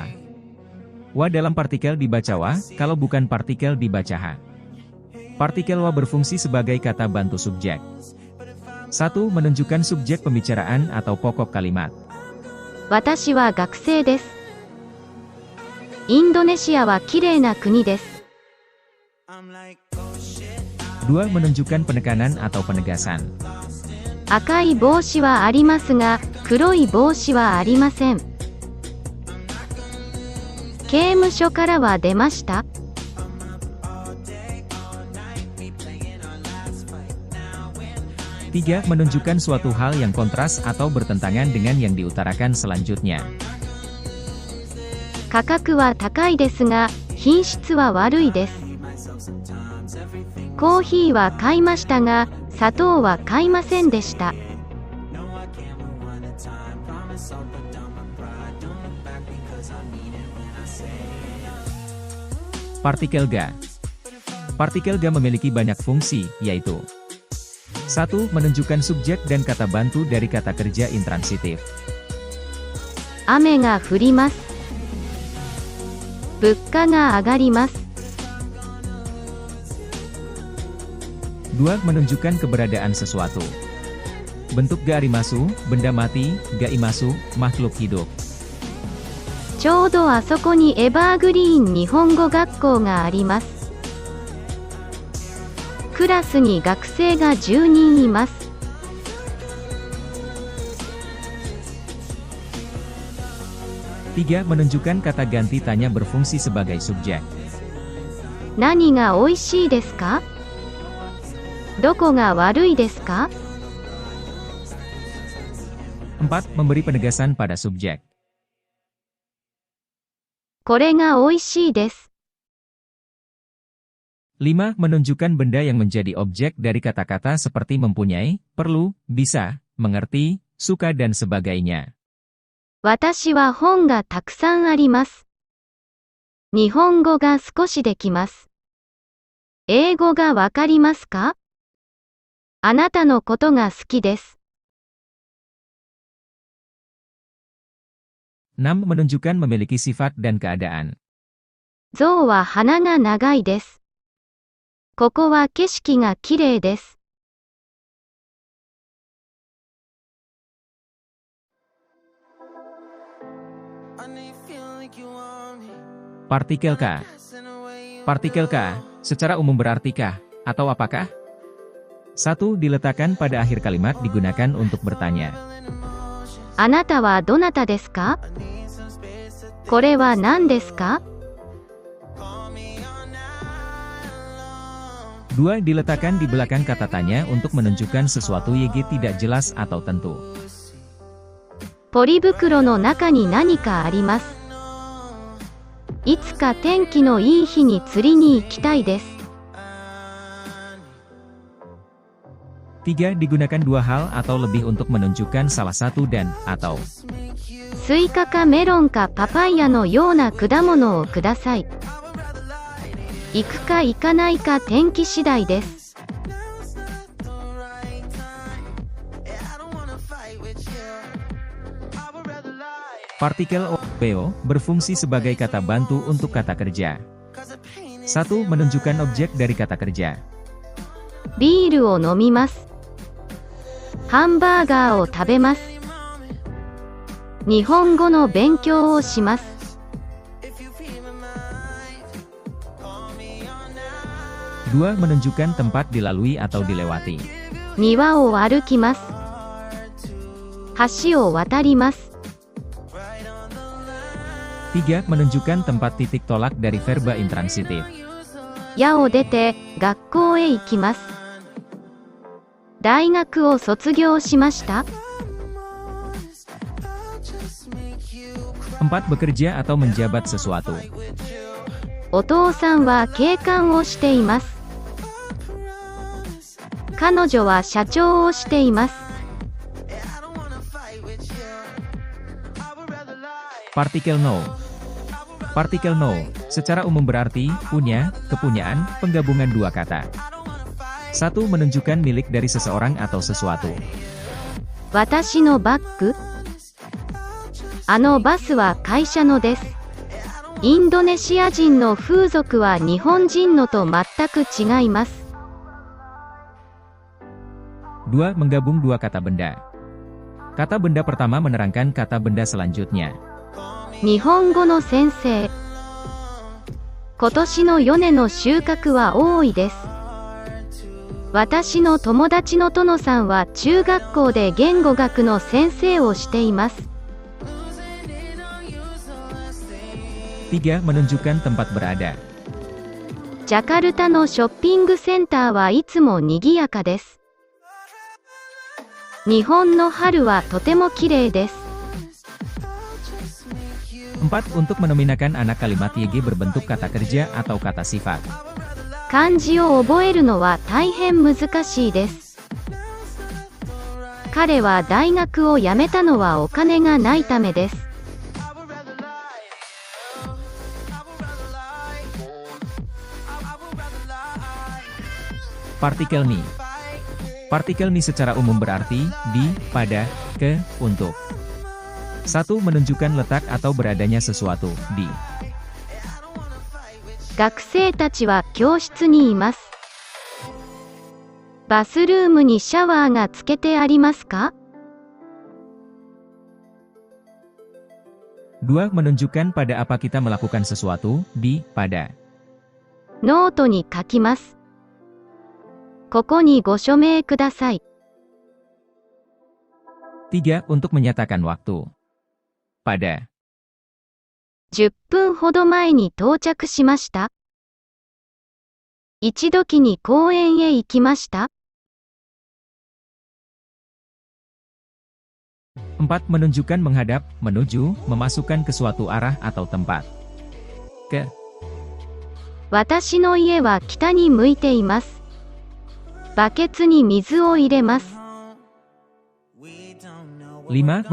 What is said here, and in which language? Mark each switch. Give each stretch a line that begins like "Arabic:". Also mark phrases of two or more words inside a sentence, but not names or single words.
Indonesian: Wa dalam partikel dibaca wa, kalau bukan partikel dibaca ha. Partikel wa berfungsi sebagai kata bantu subjek. 1. Menunjukkan subjek pembicaraan atau pokok kalimat.
Japanese: 私は学生です。インドネシアはきれいな国です.
Indonesian: 2. Menunjukkan penekanan atau penegasan.
Japanese: 赤い帽子はありますが、黒い帽子はありません。刑務所からは出ました。
Indonesian: 3. Menunjukkan suatu hal yang kontras atau bertentangan dengan yang diutarakan selanjutnya.
Japanese: 価格は高いですが、品質は悪いです。コーヒーは買いましたが、砂糖は買いませんでした。
Indonesian: Partikel ga. Partikel ga memiliki banyak fungsi, yaitu 1. Menunjukkan subjek dan kata bantu dari kata kerja intransitif.
Japanese: 雨が降ります。物価が上がります。
Indonesian: 2. Menunjukkan keberadaan sesuatu. Bentuk
Japanese: があります,
Indonesian: benda mati,
Japanese: がいます,
Indonesian: makhluk hidup.
Japanese: ちょうどあそこにエバーグリーン日本語学校があります。クラスに学生が10人います。
Indonesian: 3. Menunjukkan kata ganti tanya berfungsi sebagai subjek.
Japanese: 何が美味しいですか？どこが悪いですか？
Indonesian: 4. Memberi penegasan pada subjek.
Japanese: これが美味しいです。
Indonesian: 5. Menunjukkan benda yang menjadi objek dari kata-kata seperti mempunyai, perlu, bisa, mengerti, suka dan sebagainya.
Japanese: 私は本がたくさんあります。日本語が少しできます。英語がわかりますか？あなたのことが好きです。
Indonesian: 6. Menunjukkan memiliki sifat dan keadaan.
Japanese: 象は鼻が長いです。ここは景色がきれいです。
Indonesian: Partikel ka. Partikel ka, secara umum berarti kah, atau apakah? 1. Diletakkan pada akhir kalimat digunakan untuk bertanya.
Japanese: あなたはどなたですか？これは何ですか？
Indonesian: 2. Diletakkan di belakang kata tanya untuk menunjukkan sesuatu yang tidak jelas atau tentu.
Japanese: ポリ袋の中に何かあります。いつか天気のいい日に釣りに行きたいです。
Indonesian: 3. Digunakan dua hal atau lebih untuk menunjukkan salah satu dan, atau.
Japanese: スイカかメロンかパパイヤのような果物をください。行くか行かないか天気次第です。 I
Indonesian: Partikel o berfungsi sebagai kata bantu untuk kata kerja. 1. Menunjukkan objek dari kata kerja.
Japanese: ビールを飲みます。ハンバーガーを食べます。日本語の勉強をします。
Indonesian: 2. Menunjukkan tempat dilalui atau dilewati.
Japanese: 庭を歩きます。橋を渡ります。
Indonesian: 3. Menunjukkan tempat titik tolak dari verba intransitif.
Japanese: 家を出て学校へ行きます。大学を卒業しました。
Indonesian: 4. Bekerja atau menjabat sesuatu.
Japanese: お父さんは警官をしています。彼女は社長をしています。
Indonesian: Partikel no. Partikel no, secara umum berarti, punya, kepunyaan, penggabungan dua kata. 1. Menunjukkan milik dari seseorang atau sesuatu.
Japanese: 私のバッグ。あのバスは会社のです。インドネシア人の風俗は日本人のと全く違います。
Indonesian: 2. Menggabung dua kata benda. Kata benda pertama menerangkan kata benda selanjutnya.
Japanese: 日本語の先生。今年のヨネの収穫は多いです。私の友達のトノさんは中学校で言語学の先生をしています。
Indonesian: 3. Menunjukkan tempat berada.
Japanese: ジャカルタのショッピングセンターはいつも賑やかです。日本の春はとても綺麗です。
Indonesian: 4. Untuk menominakan anak kalimat YG berbentuk kata kerja atau kata sifat.
Japanese: 漢字を覚えるのは大変難しいです。彼は大学を辞めたのはお金がないためです。
Indonesian: Partikel ni. Partikel ni secara umum berarti, di, pada, ke, untuk. 1. Menunjukkan letak atau beradanya sesuatu, di.
Japanese: 学生たちは教室にいます。バスルームにシャワーがつけてありますか？
Indonesian: 2. Menunjukkan pada apa kita melakukan sesuatu, di, pada.
Japanese: ノートに書きます。ここにご署名ください。
Indonesian: 3. Untuk menyatakan waktu. Pada.
Japanese: 10 分ほど前に到着しました。一時に公園へ行きました。
Indonesian: 4. Menunjukkan menghadap, menuju, memasukkan ke suatu arah atau tempat. Ke.
Japanese: 私の家は北に向いています。バケツに水を入れます。
Indonesian: 5.